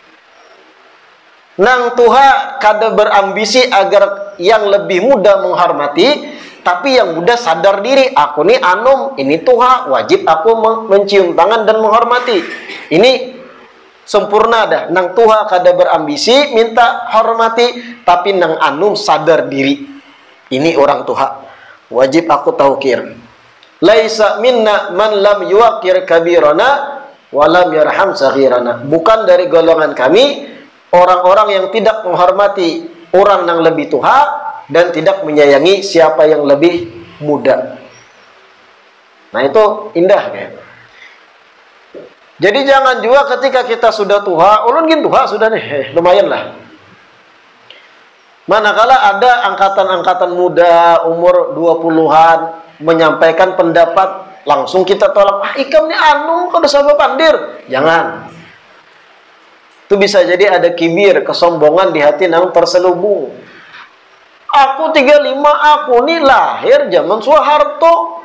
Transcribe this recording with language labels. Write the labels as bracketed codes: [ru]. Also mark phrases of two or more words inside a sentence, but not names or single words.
[bjn] Nang tua kada berambisi agar yang lebih muda menghormati, tapi yang muda sadar diri, aku nih anum, ini tua, wajib aku mencium tangan dan menghormati. [id] Ini sempurna dah. [bjn] Nang tua kada berambisi minta hormati, tapi nang anum sadar diri, ini orang tua, wajib aku taukir. [ar] ليس منا من لم يوقر كبيرنا ولم يرحم صغيرنا. [id] Bukan dari golongan kami orang-orang yang tidak menghormati orang yang lebih tua dan tidak menyayangi siapa yang lebih muda. Nah, itu indah kan? Jadi jangan juga ketika kita sudah tua, [bjn] ulun gin [id] tua sudah nih, lumayan lah. Manakala ada angkatan-angkatan muda umur 20-an menyampaikan pendapat, langsung kita tolak, [bjn] ikam nih anu kada sabab pandir. [id] Jangan. Itu bisa jadi ada kibir, kesombongan di hati nang terselubung. Aku 35, aku nih lahir zaman Soeharto.